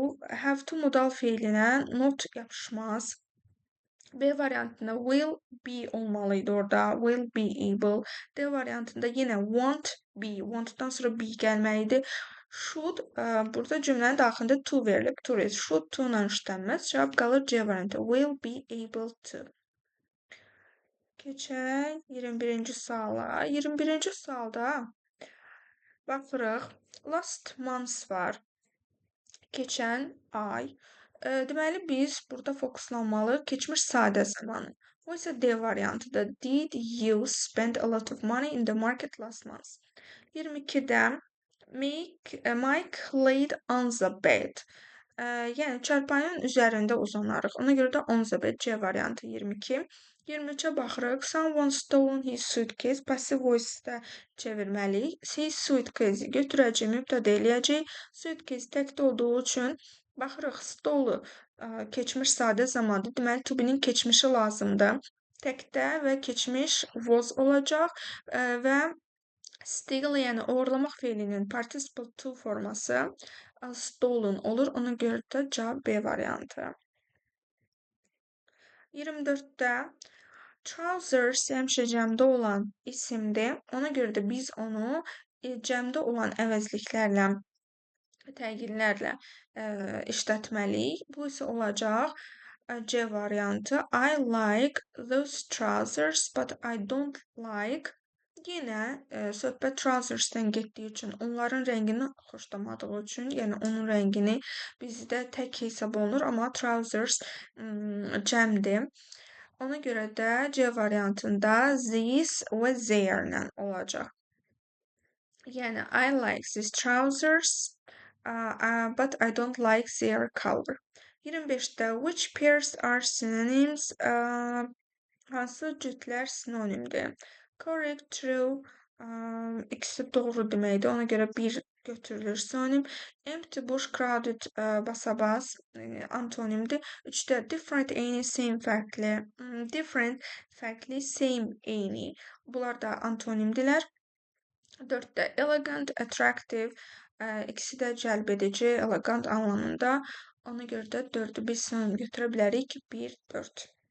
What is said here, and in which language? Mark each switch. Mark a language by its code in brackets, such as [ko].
[az] Have to modal feilinə not yapışmaz. B variantında [en] will be [az] olmalıydı orada. [en] Will be able. [az] D variantında yenə [en] won't be. [az] Won't-dan sonra be gəlməlidir. Should burada cümlənin daxilində to verilib. [en] To is should to-la [az] işlənməz. Cavab qalır C variantı. [en] Will be able to. [az] Keçək 21-ci suala. 21-ci sualda baxırıq. [en] Last month [az] var. Keçən ay. Deməli, biz burada fokuslanmalıyıq keçmiş sadə zamanı. Bu isə D variantıdır. [en] Did you spend a lot of money in the market last month? 22-də Mike laid on the bed. [az] Yəni, çarpayının üzərində uzanarıq. Ona görə də on the bed C variantı 22. 23-ə baxırıq. [en] Someone stolen his suitcase. [az] Passive voice-də çevirməliyik. His suitcase götürəcək, mübtədə eləyəcək. Suitcase təkdə olduğu üçün baxırıq. Stole keçmiş sadə zamandır. Deməli, to be-nin keçmişi lazımdır. Təkdə və keçmiş was olacaq və steal, yəni oğurlamaq feilinin participle to forması stolen olur. Ona görə də cavab B variantı. 24-də trousers həmişə cəmdə olan isimdir. Ona görə də biz onu cəmdə olan əvəzliklərlə, təqillərlə işlətməliyik. Bu isə olacaq C variantı. [en] I like those trousers, but I don't like. [az] Yenə söhbət trousersdən getdiyi üçün, onların rəngini xoşlamadığı üçün, yəni onun rəngini bizdə tək hesab olunur, amma trousers cəmdir. Ona görə də C variantında these və their-lə olacaq. Yəni, [en] I like these trousers, but I don't like their color. 25-də which pairs are synonyms? [az] Hansı cütlər sinonimdir? Correct, true, ikisi doğru deməkdir. Ona görə bir götürülür synonim. Empty, boş, crowded, basabas antonimdir. 3-də different, eyni, same, fərqli. Different, fərqli, same, eyni. Bunlar da antonimdirlər. 4-də elegant, attractive, ikisi də cəlb edici, elegant anlamında. Ona görə də 4-ü biz synonim götürə bilərik. 1, 4.